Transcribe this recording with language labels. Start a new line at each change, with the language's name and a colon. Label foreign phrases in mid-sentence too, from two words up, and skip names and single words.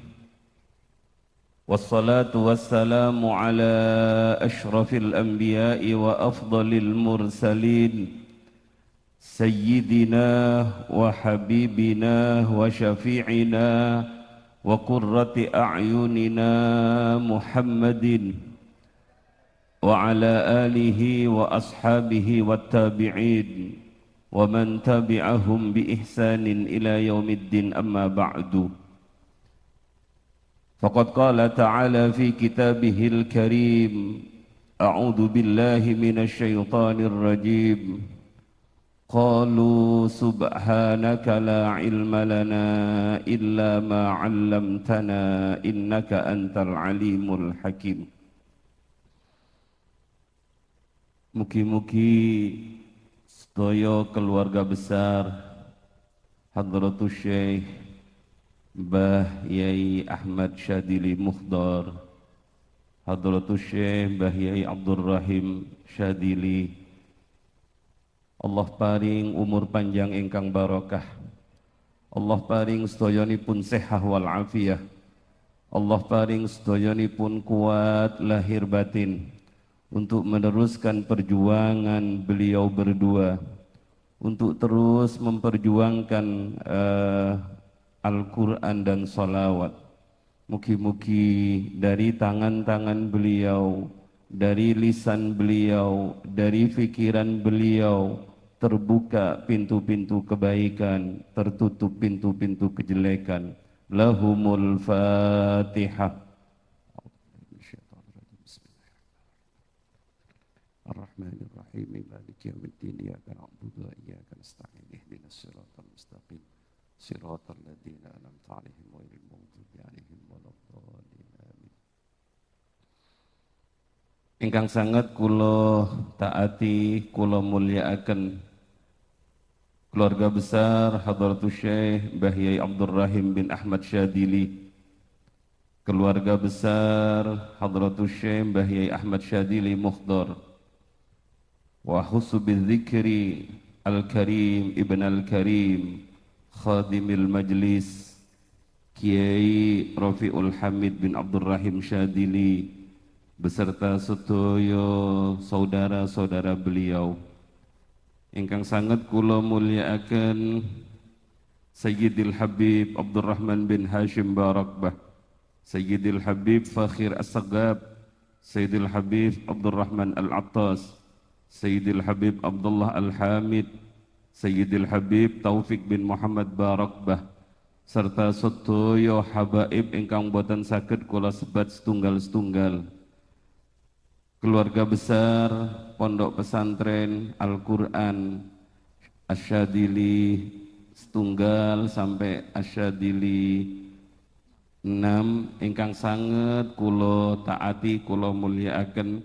Arabic: والصلاة والسلام على أشرف الأنبياء وأفضل المرسلين سيدنا وحبيبنا وشفيعنا وقرة أعيننا محمد وعلى آله وأصحابه والتابعين ومن تبعهم بإحسان إلى يوم الدين أما بعد. فقد قال تعالى في كتابه الكريم، أعوذ بالله من الشيطان الرجيم. قالوا سبحانك لا علم لنا إلا ما علمتنا إنك أنت العليم الحكيم.
Javanese: Mugi-mugi sedaya keluarga besar Hadratus Syekh Mbah Yai Ahmad Syadili Mukhdar, Hadratus Syekh Mbah Yai Abdul Rahim Syadili, Allah paring umur panjang ingkang barokah, Allah paring sedayanipun sehat wal afiyah, Allah paring sedayanipun kuat lahir batin
Indonesian: untuk meneruskan perjuangan beliau berdua untuk terus memperjuangkan Al-Quran dan salawat. Mugi-mugi dari tangan-tangan beliau, dari lisan beliau, dari fikiran beliau terbuka pintu-pintu kebaikan, tertutup pintu-pintu kejelekan.
Arabic: لهم الفاتحة. الرحمن الرحيم، مالك يوم الدين، إياك نعبد وإياك نستعين، اهدنا الصراط المستقيم، صراط الذين أنعمت عليهم غير المغضوب عليهم ولا الضالين.
Javanese: Amin. Ingkang sangat kula taati, kula mulyakaken keluarga besar Hadratus Syekh Mbah Yai Abdul Rahim bin Ahmad Syadili, keluarga besar Hadratus Syekh Mbah Yai Ahmad Syadili Mukhdar, wa husubil dzikri Al-Karim Ibn Al-Karim Khadimil Majlis Kiai Rafiul Hamid bin Abdul Rahim Syadili beserta sedaya saudara-saudara beliau ingkang sangat kula mulyakaken Sayyidil Habib Abdurrahman bin Hashim Barakbah, Sayyidil Habib Fakhir As-Sagab, Sayyidil Habib Abdurrahman Al-Attas, Sayyidil Habib Abdullah Al-Hamid, Sayyidil Habib Taufik bin Muhammad Barakbah, serta sedaya habaib ingkang boten saged kula sebat setunggal-setunggal. Keluarga besar Pondok Pesantren Al-Quran Asyadili setunggal sampai Asyadili 6 ingkang sanget kula taati, kula mulyakaken.